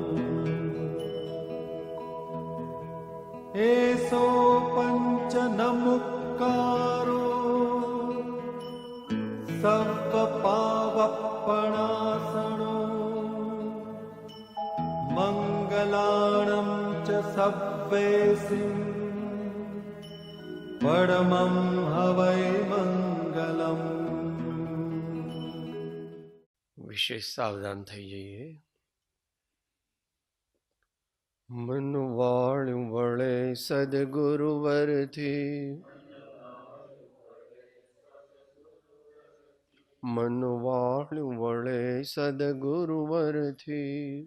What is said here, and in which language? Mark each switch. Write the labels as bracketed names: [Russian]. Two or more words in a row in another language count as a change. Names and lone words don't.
[Prakrit languages] एसो पञ्च नमुक्कारो सर्वपावपणासनो मङ्गलाणं च सव्वेसिं परमं हवै मङ्गलम्। [Gujarati] વિશેષ સાવધાન થઈ જઈએ. મન વાળું વળે સદગુરુવરથી, મન વાળું વળે સદગુરુવરથી,